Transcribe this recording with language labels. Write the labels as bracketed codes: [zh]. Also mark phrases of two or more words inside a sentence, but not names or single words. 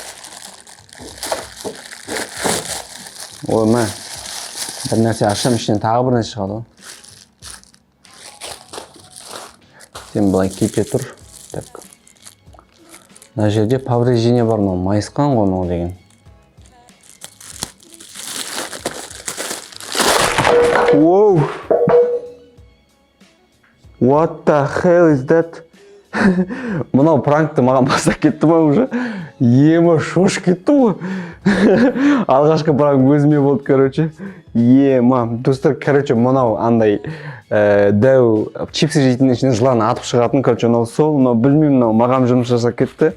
[kk] Ой, мә. Бір нәрсе ашам, ішінен тағы бір нәрсе шығады. Сен былай кете тұр. Так. Мына жерде повреждение бар, мынау майысқан ғой мынау деген. [en] Whoa! What the hell is that? [kk] Мынау пранкты маған бастап кетті ма уже? Ема, шош кетті ғой. Алғашқы пранк өзіме болды, короче. Ема, достар, короче, мынау андай дәу чипсы жейтін ішінен жыланы атып шығатын, короче, мынау сол, мынау білмеймін, мынау маған жұмыс жасап кетті.